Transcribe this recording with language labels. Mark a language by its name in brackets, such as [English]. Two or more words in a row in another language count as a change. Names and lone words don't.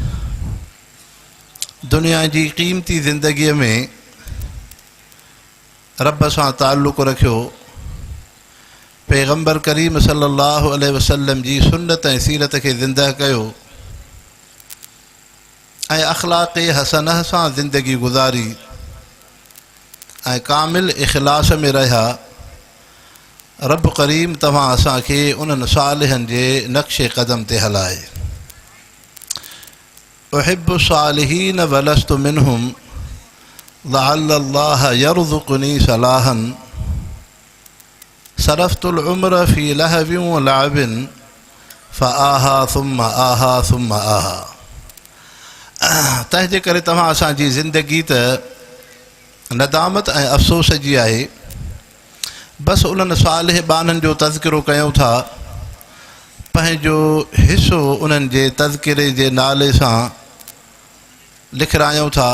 [Sindhi] दुनिया जी क़ीमती ज़िंदगीअ में रब सां ताल्लुक़ रखियो, पैगम्बर करीम [Arabic] صلى الله عليه وسلم [Sindhi] जी सुन्नत ऐं सीरत खे ज़िंदह कयो ऐं अख़लाक़ हसनह सां ज़िंदगी गुज़ारी ऐं कामिल इख़लास में रहिया, रब करीम तव्हां असांखे उन्हनि सालिहनि जे नक्शे क़दम ते हलाए। [Arabic] أحب الصالحين ولست منهم لعل الله يرزقني صلاحا صرفت العمر في لهو ولعب فآها ثم آها ثم آها. [Sindhi] तंहिंजे करे तव्हां असांजी ज़िंदगी त नदामत ऐं अफ़सोस जी आहे। बसि उन्हनि सालिह बाननि जो तज़किरो कयूं था, पंहिंजो हिसो उन्हनि जे तज़किरे जे नाले सां लिखरायूं था।